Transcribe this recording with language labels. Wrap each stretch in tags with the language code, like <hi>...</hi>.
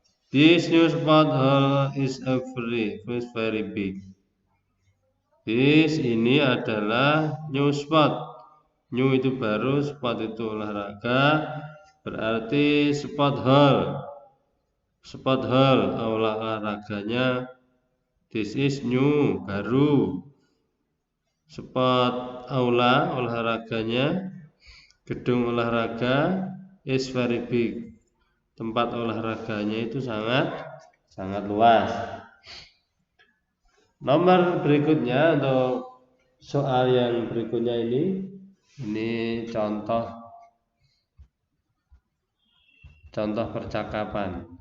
<en>This new sport hall is very big.</en> <id>This ini adalah new sport. New itu baru, sport itu olahraga. Berarti sport hall. Sport hall, aula olahraganya.</id> <en>This is new, baru. Sport</en> <id>aula olahraganya.</id> <en>Gedung olahraga is very big.</en> <id>Tempat olahraganya itu sangat luas. Nomor berikutnya untuk soal yang berikutnya ini contoh percakapan.</id>